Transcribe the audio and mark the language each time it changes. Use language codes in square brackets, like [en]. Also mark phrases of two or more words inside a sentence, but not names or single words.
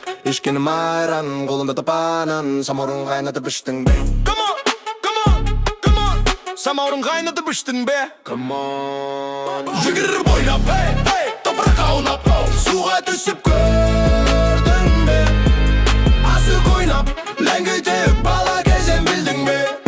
[kk] Ішкенім айран, қолымда тапанын, самаурын қайнатып іштің бе? [en] Come on, come on, come on, [kk] самаурын қайнатып іштің бе? [en] Come on. [kk] Жүгіріп ойнап, hey, hey, топыраққа аунап, суға түсіп көрдің бе? Асық ойнап, ләңгі теуіп, бала кезден білдің бе?